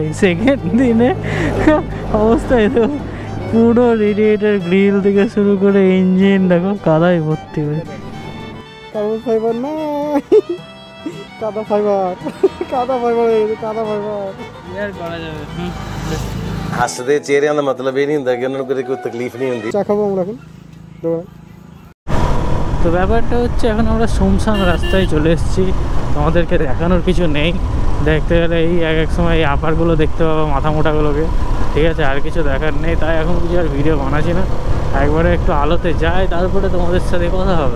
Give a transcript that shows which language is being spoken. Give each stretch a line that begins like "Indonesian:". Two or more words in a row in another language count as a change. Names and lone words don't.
Bangla: সেকেন্ড দিনে অবস্থা দেখো, পুরো রেডিয়েটার গ্রিল থেকে শুরু করে ইঞ্জিন দেখো কাদায় ভর্তি হয়ে। কার্বন ফাইবার না, কাদা ফাইবার, কাদা ফাইবার, কাদা ফাইবার। ইয়ার করা যাবে।
Punjabi: ਹੱਸਦੇ ਚਿਹਰਿਆਂ ਦਾ ਮਤਲਬ ਇਹ ਨਹੀਂ ਹੁੰਦਾ ਕਿ ਉਹਨਾਂ ਨੂੰ ਕਦੇ ਕੋਈ ਤਕਲੀਫ ਨਹੀਂ ਹੁੰਦੀ।
Bangla: চা খাবো আমরা এখন দোকানে। তো ব্যাপারটা হচ্ছে এখন আমরা শুনশান রাস্তায় চলে এসেছি, তোমাদেরকে দেখানোর কিছু নেই। দেখতে গেলে এই এক সময় এই আপারগুলো দেখতে পাবো, মাথা মোটাগুলোকে, ঠিক আছে, আর কিছু দেখার নেই। তাই এখন কিছু আর ভিডিও বানাচ্ছি না, একবারে একটু আলোতে যাই, তারপরে তোমাদের সাথে কথা হবে।